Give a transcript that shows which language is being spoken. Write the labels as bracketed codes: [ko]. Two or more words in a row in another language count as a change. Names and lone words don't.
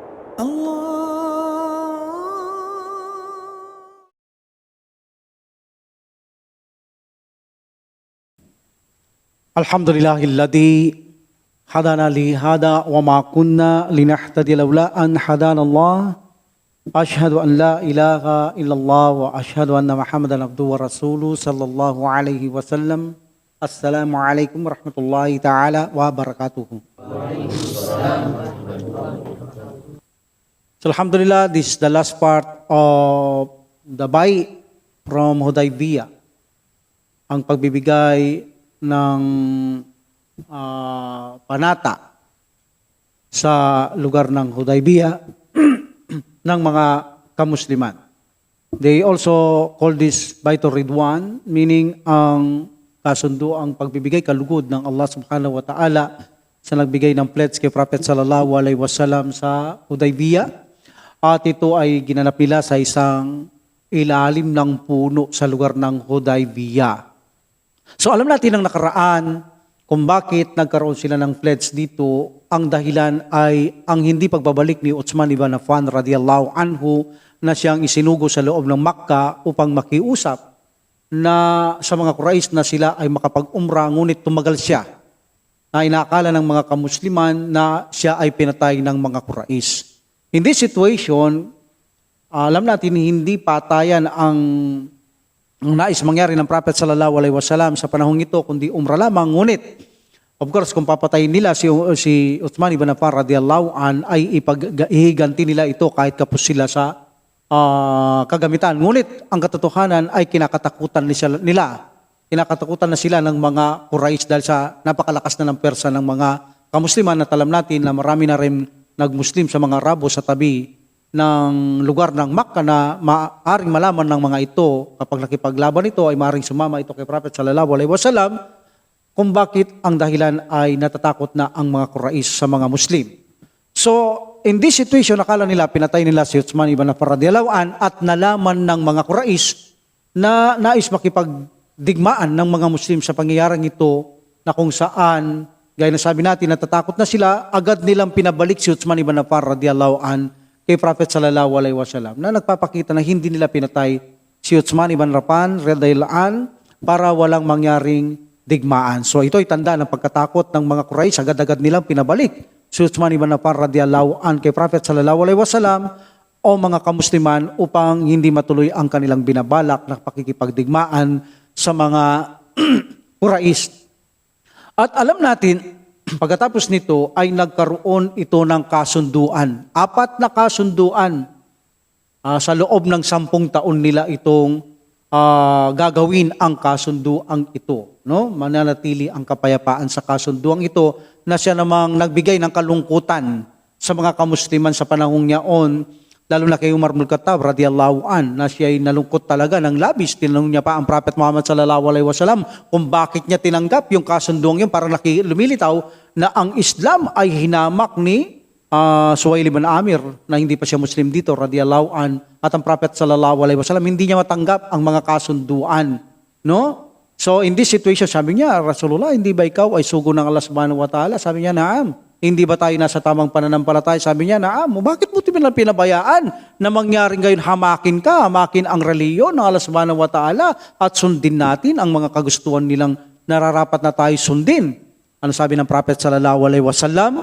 [ar] الحمد لله الذي هدانا لهذا وما كنا لنهتدي لولا أن هدانا الله. أشهد أن لا إله إلا الله وأشهد أن محمدا عبده ورسوله صلى الله عليه وسلم. السلام عليكم ورحمة الله تعالى وبركاته. [en] So alhamdulillah, this is the last part of the bay from Hudaybiyah. [tl] Ang pagbibigay ng panata sa lugar ng Hudaybiyah ng mga kamusliman. [en] They also call this Baitur Ridwan, meaning [tl] ang kasundo ang pagbibigay kalugod ng Allah [ar] سبحانه وتعالى [tl] sa nagbigay ng pledge kay Prophet [ar] صلى الله عليه وسلم [tl] sa Hudaybiyah. At ito ay ginanap nila sa isang ilalim ng puno sa lugar ng Hudaybiyah. So alam natin ang nakaraan kung bakit nagkaroon sila ng pledge dito. Ang dahilan ay ang hindi pagbabalik ni Uthman ibn Affan [ar] رضي الله عنه [tl] na siyang isinugo sa loob ng Makkah upang makiusap na sa mga Quraysh na sila ay makapag-umrah, ngunit tumagal siya. Na inaakala ng mga kamusliman na siya ay pinatay ng mga Quraysh. [en] In this situation, [tl] alam natin hindi patayan ang nais mangyari ng Prophet [ar] صلى الله عليه وسلم [tl] sa panahong ito, kundi umrah lamang. Ngunit, [en] of course, [tl] kung papatayin nila si Uthman ibn Affan [ar] رضي الله عن, [tl] ay ihiganti nila ito kahit kapos sila sa kagamitan. Ngunit, ang katotohanan ay kinakatakutan nila. Kinakatakutan na sila ng mga Quraysh dahil sa napakalakas na ng persa ng mga kamusliman, at alam natin na marami na rin nagmuslim sa mga Arabo sa tabi ng lugar ng Makkah na maaring malaman ng mga ito kapag nakipaglaban ito ay maaring sumama ito kay Prophet [ar] صلى الله عليه وسلم [tl] kung bakit ang dahilan ay natatakot na ang mga Quraysh sa mga Muslim. [en] So, in this situation, [tl] nakala nila pinatay nila si Uthman ibn Affan [ar] رضي الله عن, [tl] at nalaman ng mga Quraysh na nais makipagdigmaan ng mga Muslim sa pangyayaring ito, na kung saan, gaya na sabi natin, natatakot na sila, agad nilang pinabalik si Uthman ibn Affan [ar] رضي الله عن [tl] kay Prophet [ar] صلى الله عليه وسلم, [tl] na nagpapakita na hindi nila pinatay si Uthman ibn Affan [ar] رضي الله عن [tl] para walang mangyaring digmaan. So ito ay tanda ng pagkatakot ng mga Quraysh. Agad-agad nilang pinabalik si Uthman ibn Affan [ar] رضي الله عن [tl] kay Prophet [ar] صلى الله عليه وسلم [tl] o mga kamusliman upang hindi matuloy ang kanilang binabalak na pakikipagdigmaan sa mga Quraysh. At alam natin, pagkatapos nito ay nagkaroon ito ng kasunduan. 4 na kasunduan sa loob ng 10 taon nila itong gagawin ang kasunduang ito. No? Mananatili ang kapayapaan sa kasunduang ito na siya namang nagbigay ng kalungkutan sa mga kamusliman sa panahong yaon, lalo na kay Umar ibn Khattab [ar] رضي الله عن, [tl] na siya ay nalungkot talaga ng labis. Tinanong niya pa ang Prophet Muhammad [ar] صلى الله عليه وسلم [tl] kung bakit niya tinanggap yung kasunduang yun, para lumilitaw na ang Islam ay hinamak ni Suhail ibn Amir na hindi pa siya Muslim dito [ar] رضي الله عن, [tl] at ang Prophet [ar] صلى الله عليه وسلم [tl] hindi niya matanggap ang mga kasunduan, no? [en] So in this situation, [tl] sabi niya, Rasulullah, hindi ba ikaw ay sugo ng Allah [ar] سبحانه وتعالى? [tl] Sabi niya, naam. Hindi ba tayo nasa tamang pananampalataya? Sabi niya, naam. Bakit mo pinabayaan na mangyaring gayon hamakin ang reliyon ng Allah [ar] سبحانه وتعالى [tl] at sundin natin ang mga kagustuhan nilang nararapat na tayo sundin? Ano sabi ng Prophet [ar] صلى الله عليه وسلم?